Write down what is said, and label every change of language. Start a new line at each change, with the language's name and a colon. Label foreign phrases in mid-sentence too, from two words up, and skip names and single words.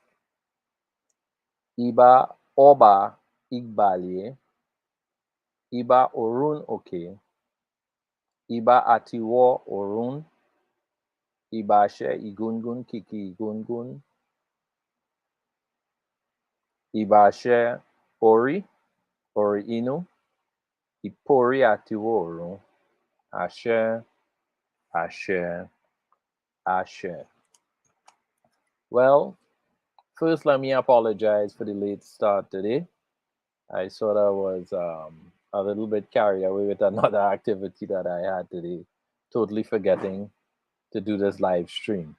Yoruba: Iba Oba Igbalie, Iba Orun Oke, Iba Atiwo Orun, Iba She Igungun Kiki Igungun, Iba She Ori Inu, Ipori Atiwo Orun, Ashe, Ashe, Ashe.
English: Well, first let me apologize for the late start today. I sort of was a little bit carried away with another activity that I had today, totally forgetting to do this live stream.